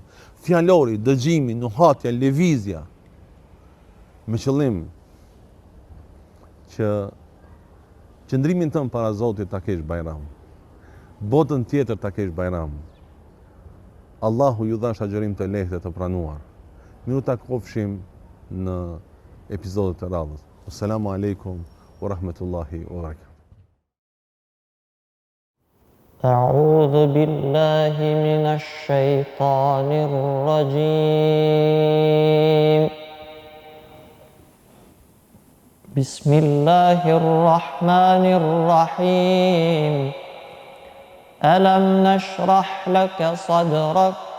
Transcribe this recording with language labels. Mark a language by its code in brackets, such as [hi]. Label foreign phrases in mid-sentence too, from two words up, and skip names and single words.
[sq] Fjalori, dëgjimi, nuhatja, lëvizja. Me qëllim që qëndrimin tënë para Zotit ta kesh Bajram. Botën tjetër ta kesh Bajram. Allahu ju dhash agjerim të lehtë të pranuar. Miru ta kofshim në epizodet të radhës. [ar] السلام عليكم ورحمة الله وبركاته. أعوذ بالله من الشيطان الرجيم بسم الله الرحمن الرحيم ألم نشرح لك صدرك